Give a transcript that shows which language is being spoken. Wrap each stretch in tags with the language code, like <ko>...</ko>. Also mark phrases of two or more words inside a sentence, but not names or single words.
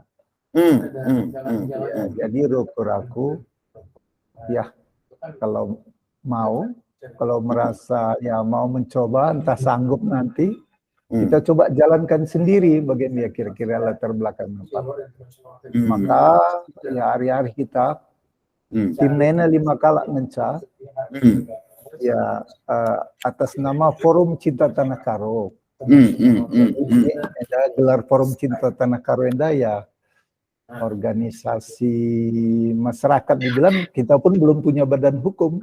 <id>Ya, jadi aku ya kalau merasa ya mau mencoba entah sanggup nanti kita coba jalankan sendiri bagaimana kira-kira latar belakang apa. Maka ya hari-hari kita tim Nena 5</id> <btx>kala ngenca</btx> <id>ya atas nama Forum Cinta Tanah Karo. Ini ada gelar Forum Cinta Tanah Karo Enda ya organisasi masyarakat dibilang kita pun belum punya badan hukum.</id>